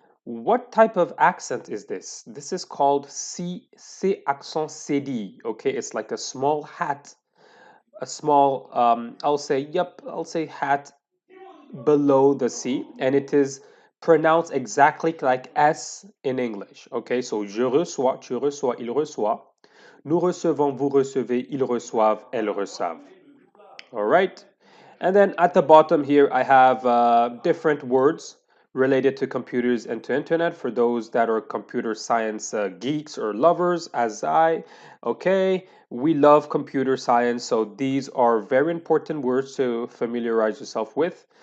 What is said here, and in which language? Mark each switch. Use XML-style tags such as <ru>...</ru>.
<en>What type of accent is this? This is called C accent CD. Okay, it's like a small hat, a small, I'll say hat below the C, and it is pronounced exactly like S in English.</en> <fr>Okay, so je reçois, tu reçois, il reçoit. Nous recevons, vous recevez, ils reçoivent, elles reçoivent.</fr> <en>All right. And then at the bottom here, I have different words related to computers and to internet for those that are computer science geeks or lovers, as I. Okay, we love computer science, so these are very important words to familiarize yourself with.</en>